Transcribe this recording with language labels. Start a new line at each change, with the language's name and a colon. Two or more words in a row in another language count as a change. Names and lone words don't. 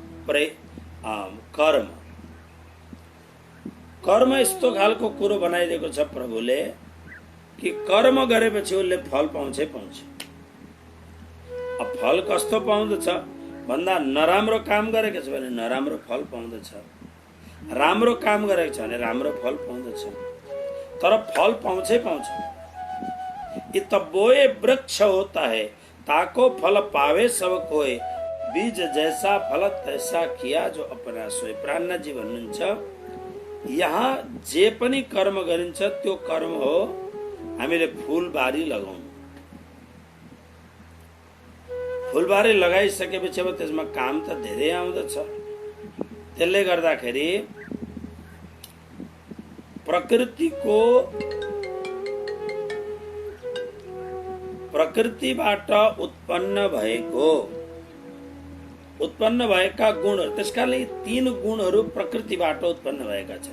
Nepali: कर्म कर्म यस्तो खालको कुरो बनाइदिएको छ प्रभुले कि कर्म गरेपछि उसले फल पाउँछै पाउँछ। अब फल कस्तो पाउँदछ भन्दा नराम्रो काम गरेको छ भने नराम्रो फल पाउँदछ, राम्रो काम गरेको छ भने राम्रो फल पाउँदछ, तर फल पाउँछै पाउँछ।
Hindi: इत बोए वृक्ष होता है, ताको फल पावे सब कोई, बीज जैसा फल तैसा किया जो अपना सोए।
Nepali: प्राणनाथजी भन्नुहुन्छ, यहाँ जे पनि कर्म गरिन्छ त्यो कर्म हो हामीले फुलबारी लगाउनु। फुलबारी लगाइसकेपछि अब त्यसमा काम त धेरै आउँदछ। त्यसले गर्दाखेरि प्रकृतिबाट उत्पन्न भएका गुणहरू, त्यसकारणले यी 3 गुणहरू प्रकृतिबाट उत्पन्न भएका छन्।